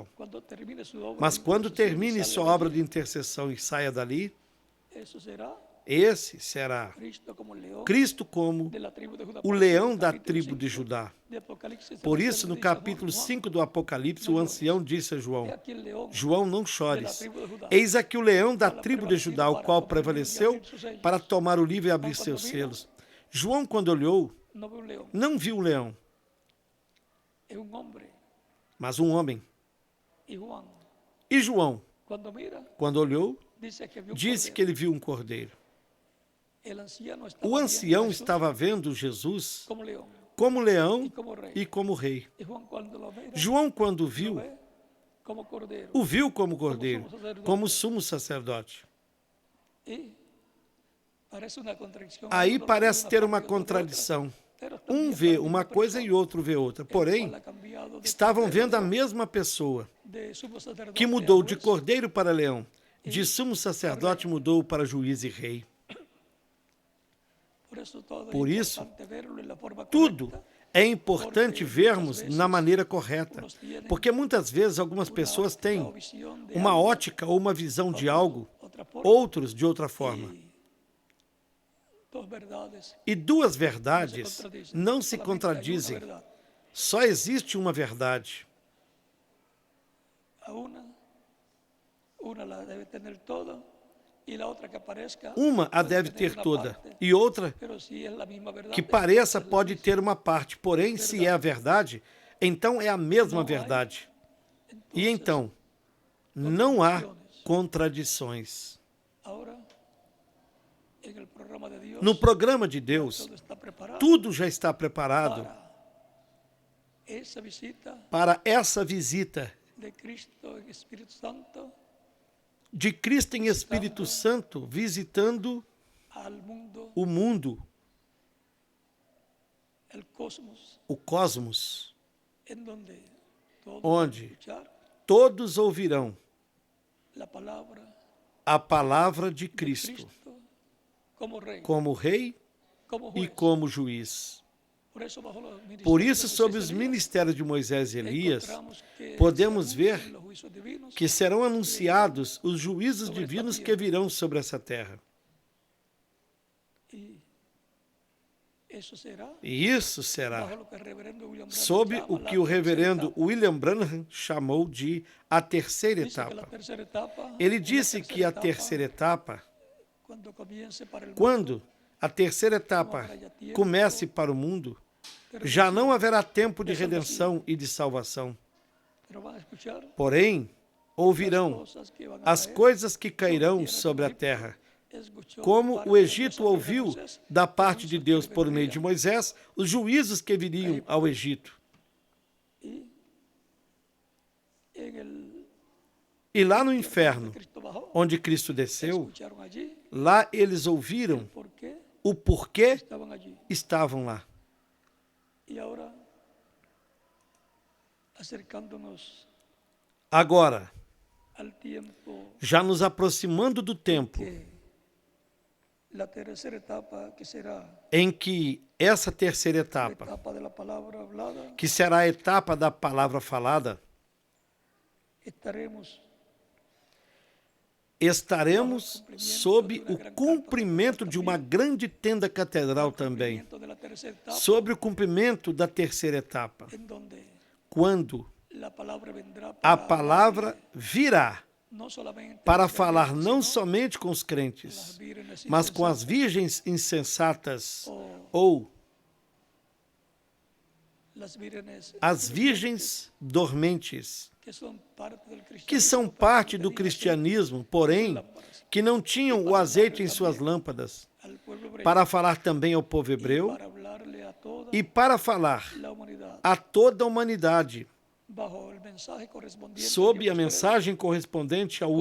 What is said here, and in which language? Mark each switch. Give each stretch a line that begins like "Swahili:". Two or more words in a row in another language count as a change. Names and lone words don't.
Portuguese: Mas quando termine sua obra de intercessão e saia dali, esse será Cristo como o leão da tribo de Judá. Por isso, no capítulo 5 do Apocalipse, o ancião disse a João: João, não chores. Eis aqui o leão da tribo de Judá, o qual prevaleceu para tomar o livro e abrir seus selos. João, quando olhou,
Spanish: no ve un león,
Portuguese: não viu o leão,
Spanish: es un hombre.
Portuguese: mas um homem.
Spanish: Y Juan,
Portuguese: E João,
Spanish: cuando mira,
Portuguese: quando olhou,
Spanish: dice que vio un
Portuguese: disse
Spanish: cordero.
Portuguese: que ele viu um cordeiro.
Spanish: El anciano estaba
Portuguese: O
Spanish: viendo a
Portuguese: ancião
Spanish: Jesús
Portuguese: estava vendo Jesus
Spanish: como león
Portuguese: como
Spanish: y
Portuguese: leão
Spanish: como rey.
Portuguese: e como rei.
Spanish: Y Juan cuando lo mira,
Portuguese: João, quando
Spanish: lo
Portuguese: viu,
Spanish: ve como cordero.
Portuguese: o viu como cordeiro,
Spanish: como sumo sacerdote. Y parece una contradicción.
Portuguese: Aí
Spanish: Uno lo ve
Portuguese: parece
Spanish: de una
Portuguese: ter
Spanish: forma
Portuguese: uma
Spanish: y otro de otra,
Portuguese: contradição.
Spanish: pero están
Portuguese: Um
Spanish: viendo
Portuguese: vê
Spanish: a la
Portuguese: uma
Spanish: misma
Portuguese: coisa e
Spanish: persona,
Portuguese: outro vê outra.
Spanish: el
Portuguese: Porém,
Spanish: cual ha cambiado de
Portuguese: estavam
Spanish: cordero
Portuguese: vendo a mesma pessoa,
Spanish: de sumo sacerdote
Portuguese: que
Spanish: a
Portuguese: mudou de
Spanish: juez.
Portuguese: cordeiro para leão, de sumo sacerdote mudou para juiz e rei.
Spanish: Por eso todo
Portuguese: Por
Spanish: es
Portuguese: isso,
Spanish: importante verlo en la forma
Portuguese: tudo
Spanish: correcta,
Portuguese: é importante vermos na maneira correta, porque muitas vezes algumas pessoas têm
Spanish: una visión de
Portuguese: uma
Spanish: algo,
Portuguese: ótica ou uma visão de algo,
Spanish: otra forma,
Portuguese: outros de outra forma.
Spanish: y dos verdades
Portuguese: E duas verdades não se
Spanish: solamente hay una
Portuguese: contradizem,
Spanish: verdad.
Portuguese: só existe uma verdade.
Spanish: A una la debe tener toda y la otra que aparezca
Portuguese: Uma a
Spanish: puede
Portuguese: deve
Spanish: tener
Portuguese: ter
Spanish: una
Portuguese: toda,
Spanish: parte,
Portuguese: e outra
Spanish: pero si es la misma verdad,
Portuguese: que pareça
Spanish: entonces
Portuguese: pode
Spanish: es
Portuguese: ter uma parte, porém, se é a verdade, então é a mesma verdade. E então, não há contradições.
Spanish: ahora en el programa de Dios
Portuguese: No programa de Deus,
Spanish: todo está preparado
Portuguese: tudo já está preparado
Spanish: para esa visita
Portuguese: para essa visita
Spanish: de Cristo en Espíritu Santo
Portuguese: de Cristo em Espírito Santo visitando
Spanish: al mundo,
Portuguese: o mundo,
Spanish: el cosmos,
Portuguese: o cosmos,
Spanish: en donde todos
Portuguese: onde
Spanish: escuchar
Portuguese: todos ouvirão
Spanish: la palabra
Portuguese: a palavra de
Spanish: de
Portuguese: Cristo
Spanish: Cristo como rey,
Portuguese: como rei
Spanish: como
Portuguese: e
Spanish: juez.
Portuguese: como juiz.
Spanish: Por eso, bajo los ministerios
Portuguese: Por
Spanish: de
Portuguese: isso,
Spanish: Moisés
Portuguese: sob
Spanish: y
Portuguese: os
Spanish: Elías,
Portuguese: ministérios de Moisés e Elias,
Spanish: encontramos que
Portuguese: podemos
Spanish: se
Portuguese: ver
Spanish: anuncian los juicios divinos
Portuguese: que serão anunciados os juízos divinos que virão sobre essa terra.
Spanish: y eso será
Portuguese: E isso será
Spanish: bajo lo que el reverendo William Branham
Portuguese: sob
Spanish: llama
Portuguese: o
Spanish: la
Portuguese: que o
Spanish: tercera
Portuguese: reverendo
Spanish: etapa.
Portuguese: William Branham chamou de a terceira
Spanish: Dice que la
Portuguese: etapa.
Spanish: tercera etapa,
Portuguese: Ele
Spanish: en la
Portuguese: disse que a
Spanish: tercera
Portuguese: terceira etapa,
Spanish: cuando comience para el mundo,
Portuguese: quando a terceira etapa comece para o mundo, já não haverá tempo de redenção e de salvação.
Spanish: pero van a escuchar
Portuguese: Porém, ouvirão
Spanish: cosas que van a
Portuguese: as
Spanish: caer,
Portuguese: coisas que cairão sobre a terra,
Spanish: escuchó
Portuguese: como
Spanish: parte
Portuguese: o
Spanish: de
Portuguese: Egito
Spanish: Dios
Portuguese: ouviu
Spanish: a través de Moisés,
Portuguese: da parte
Spanish: los
Portuguese: de
Spanish: juicios
Portuguese: Deus
Spanish: que
Portuguese: por meio de
Spanish: vendrían.
Portuguese: Moisés, os juízos que viriam ao Egito.
Spanish: Y en el
Portuguese: E lá no inferno,
Spanish: Cristo bajó,
Portuguese: onde Cristo desceu,
Spanish: escucharon allí
Portuguese: lá eles ouviram
Spanish: por qué
Portuguese: o porquê
Spanish: estaban allí.
Portuguese: estavam lá.
Spanish: Y ahora, acercándonos
Portuguese: Agora,
Spanish: al tiempo
Portuguese: já nos aproximando do tempo
Spanish: que la tercera etapa, que será
Portuguese: em que essa terceira
Spanish: la
Portuguese: etapa,
Spanish: etapa de la palabra hablada,
Portuguese: que será a etapa da palavra falada, estaremos sob o cumprimento de uma grande tenda catedral também,
Spanish: cumplimiento de la tercera etapa,
Portuguese: sobre o cumprimento da terceira etapa,
Spanish: en donde
Portuguese: quando
Spanish: la palabra vendrá
Portuguese: a
Spanish: para
Portuguese: palavra virá
Spanish: no solamente
Portuguese: para
Spanish: los
Portuguese: falar
Spanish: creyentes,
Portuguese: não
Spanish: sino
Portuguese: somente com os
Spanish: las
Portuguese: crentes,
Spanish: vírgenes
Portuguese: mas com as
Spanish: insensatas,
Portuguese: virgens insensatas
Spanish: o
Portuguese: ou
Spanish: las vírgenes
Portuguese: as virgens dormentes,
Spanish: que son parte del
Portuguese: que são
Spanish: cristianismo,
Portuguese: parte
Spanish: pero
Portuguese: do
Spanish: que tenían
Portuguese: cristianismo, porém, que não tinham o azeite em suas lâmpadas,
Spanish: al pueblo hebreo,
Portuguese: para falar também ao povo hebreu
Spanish: para hablarle a toda
Portuguese: e para falar
Spanish: la humanidad
Portuguese: a toda a humanidade
Spanish: bajo el mensaje correspondiente al
Portuguese: sob
Spanish: día
Portuguese: a
Spanish: posterior,
Portuguese: mensagem correspondente ao